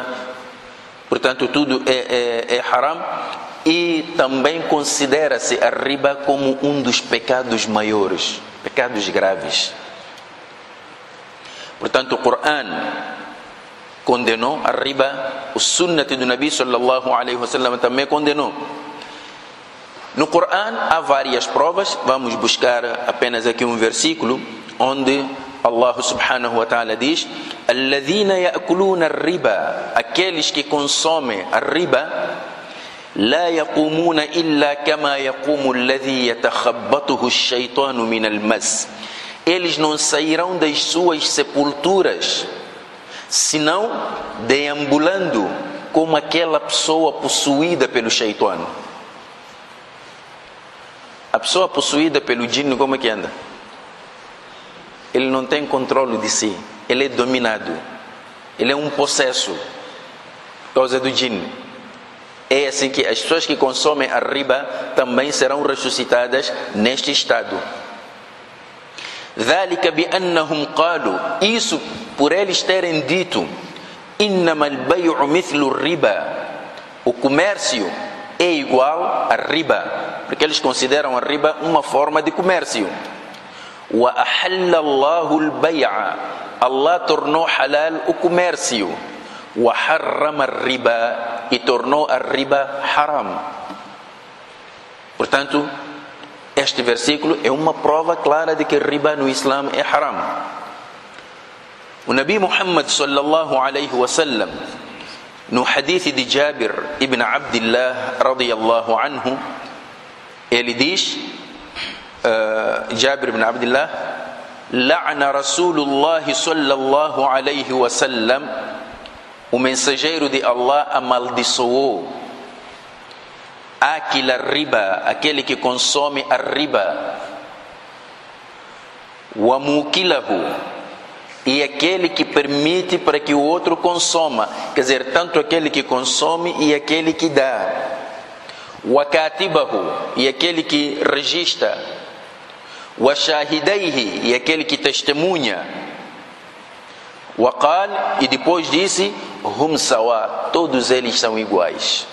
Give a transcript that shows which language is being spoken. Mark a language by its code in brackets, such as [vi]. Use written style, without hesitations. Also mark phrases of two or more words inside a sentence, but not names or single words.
[pt] Portanto, tudo é haram. E também considera-se a riba como um dos pecados maiores, pecados graves. Portanto, o Corão condenou a riba, o sunnat do Nabi [ar] صلى الله عليه وسلم [pt] também condenou. No Corão há várias provas, vamos buscar apenas aqui um versículo, onde Allah [ar] سبحانه وتعالى [pt] diz: [ar] الَّذِينَ يَأْكُلُونَ الرِّبَا, [pt] aqueles que consomem a riba, [ar] لا يقومون إلا كما يقوم الذي يتخبطه الشيطان من المس. [pt] Eles não sairão das suas sepulturas, senão deambulando como aquela pessoa possuída pelo Shaitan. A pessoa possuída pelo djinn, como é que anda? Ele não tem controle de si, ele é dominado, ele é um possesso por causa do djinn. É assim que as pessoas que consomem a riba também serão ressuscitadas neste estado. [ar] ذلك بأنهم قالوا, [pt] isso por eles terem dito, [ar] إنما البيع مثل الربا, [pt] o comércio é igual a riba, porque eles consideram a riba uma forma de comércio. [ar] وأحل الله البيع, [pt] Allah tornou halal o comércio. [ar] وحرم الربا, [pt] e tornou a riba haram. Portanto, este versículo é uma prova clara de que riba no Islã é haram. O Nabi Muhammad [ar] صلى الله عليه وسلم, [pt] no hadith de Jabir ibn Abdullah [ar] رضي الله عنه, [pt] ele diz, [ar] جابر بن عبد الله لعن رسول الله صلى الله عليه وسلم, [pt] o mensageiro de Allah amaldiçoou aquela riba, aquele que consome a riba, [ar] وموكله, [pt] e aquele que permite para que o outro consoma, quer dizer, tanto aquele que consome e aquele que dá, [ar] وكاتبه, [pt] e aquele que registra, [ar] وشاهديه, [pt] e aquele que testemunha, [ar] وقال, [pt] e depois disse, [ar] هم سواء, [pt] todos eles são iguais.